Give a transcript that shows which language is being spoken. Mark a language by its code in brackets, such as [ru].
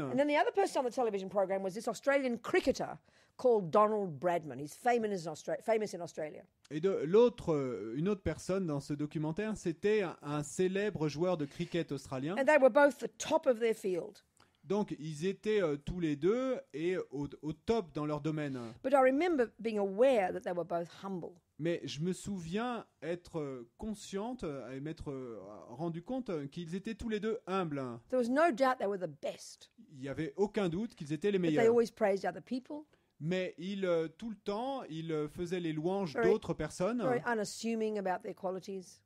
[en] And then the other person on the television program was this Australian cricketer called Donald Bradman. He's famous in Australia. [fr] Et une autre personne dans ce documentaire, c'était un célèbre joueur de cricket australien. [en] And they were both the top of their field. [fr] Donc, ils étaient tous les deux et au top dans leur domaine. [en] But I remember being aware that they were both humble. [fr] Mais je me souviens être consciente et m'être rendu compte qu'ils étaient tous les deux humbles. [en] There was no doubt they were the best. [fr] Il n'y avait aucun doute qu'ils étaient les [en] But they [fr] meilleurs. [en] always praised other people, [fr] Mais tout le temps, ils faisaient les louanges [en] Very- [fr] d'autres personnes. [en] very unassuming about their qualities.